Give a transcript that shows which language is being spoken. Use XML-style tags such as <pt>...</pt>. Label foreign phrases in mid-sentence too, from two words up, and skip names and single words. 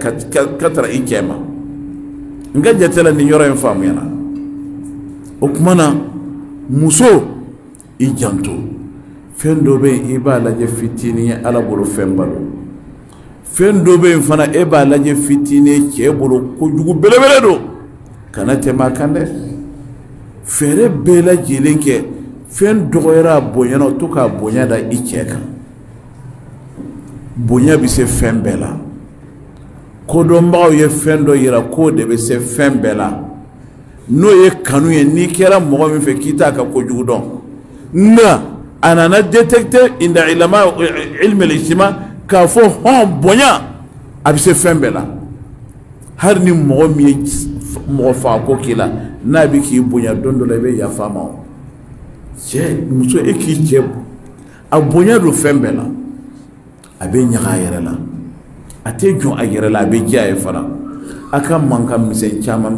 <bm>ka tara i cɛ ma n ka jate la nin yɔrɔ in faamuyana o tuma na muso i janto fɛn dɔ bɛ yen i b'a lajɛ fitinin ye Ala bolo fɛn ba don fɛn dɔ bɛ yen fana e b'a lajɛ fitinin cɛ bolo kojugu belebele don kana tɛmɛ a kan dɛ fɛɛrɛ bɛɛ lajɛlen kɛ fɛn dɔgɔyara a bonyana o to k'a bonya da i cɛ kan bonya bɛ se fɛn bɛɛ la kodɔnbagaw ye fɛn dɔ yira k'o de bɛ se fɛn bɛɛ la n'o ye kanu ye n'i kɛra mɔgɔ min fɛ k'i t'a ka kojugu dɔn nka a nana détecter inda</bm> <ar>علم الاجتماع</ar> <bm>k'a fɔ hɔn bonya a bɛ se fɛn bɛɛ la hali ni mɔgɔ min ye mɔgɔ faga ko k'i la n'a bɛ k'i bonya don dɔ la i bɛ yafa a ma o cɛ muso e k'i cɛ a bonya don fɛn bɛɛ la a bɛ ɲaga a yɛrɛ la a tɛ jɔn a yɛrɛ la a bɛ diya a ye fana a ka mankan misɛn caman bɛ</bm>